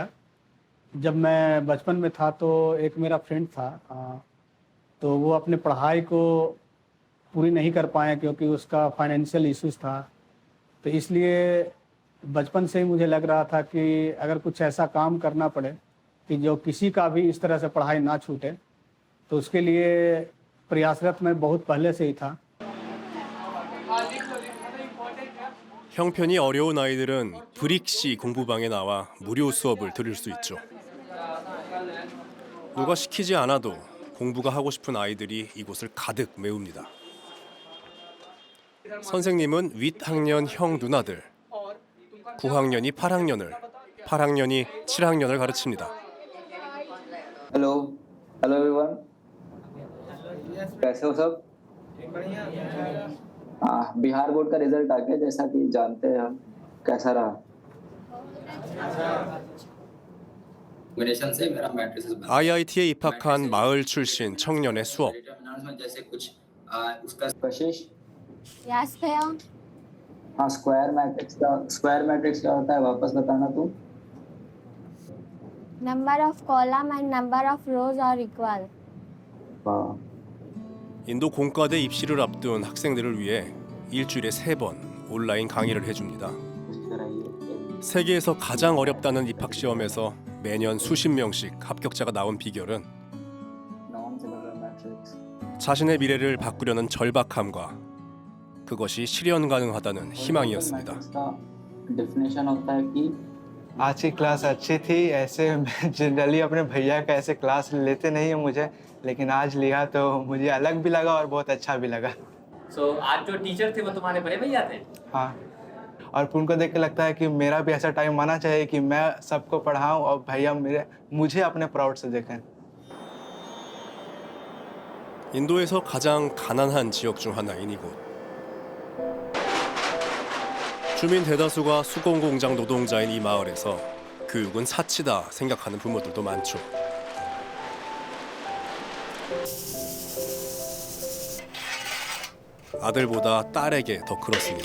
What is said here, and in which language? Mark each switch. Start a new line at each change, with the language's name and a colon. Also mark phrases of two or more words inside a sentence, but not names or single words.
Hindi: जब मैं बचपन में था तो एक मेरा फ्रेंड था, तो वो अपने पढ़ाई को पूरी नहीं कर पाया क्योंकि उसका
English: financial issues
Hindi: था। तो इसलिए बचपन से ही मुझे लग रहा था कि अगर कुछ ऐसा काम करना पड़े कि जो किसी का भी इस तरह से पढ़ाई ना छूटे, तो उसके लिए प्रयासरत मैं बहुत पहले से ही था।
Korean: 형편이 어려운 아이들은 브릭시 공부방에 나와 무료 수업을 들을 수 있죠. 누가 시키지 않아도 공부가 하고 싶은 아이들이 이곳을 가득 메웁니다. 선생님은 윗학년 형 누나들, 9학년이 8학년을, 8학년이 7학년을 가르칩니다.
English: hello hello everyone,
Hindi: कैसे हो सब? हाँ, बिहार बोर्ड का रिजल्ट आ गया, जैसा कि जानते हैं हम। कैसा रहा?
Korean: IIT에 입학한 마을 출신 청년의 수업.
Hindi: कशिश, यस भैया। हाँ,
English: square matrix
Hindi: क्या होता है वापस बताना तू।
English: number of column and number of rows are equal.
Korean: 인도 공과대 입시를 앞둔 학생들을 위해 일주일에 3번 온라인 강의를 해줍니다. 세계에서 가장 어렵다는 입학 시험에서 매년 수십 명씩 합격자가 나온 비결은 자신의 미래를 바꾸려는 절박함과 그것이 실현 가능하다는 희망이었습니다.
Hindi: डेफिनेशन होता है कि आज की क्लास अच्छी थी। ऐसे मैं जनरली अपने भैया का ऐसे क्लास लेते नहीं है मुझे, लेकिन आज लिया तो मुझे अलग भी लगा और बहुत अच्छा भी लगा। आज जो टीचर थे वो तुम्हारे बड़े भैया थे? हाँ, और उनको देख के लगता है कि मेरा भी ऐसा टाइम आना चाहिए कि मैं सबको पढ़ाऊँ और भैया मुझे अपने प्राउड से देखें।
Korean: 인도에서 가장 가난한 지역 중 하나인 이곳. 주민 대다수가 수공 공장 노동자인 이 마을에서 교육은 사치다 생각하는 부모들도 많죠. 아들보다 딸에게 더 그렇습니다.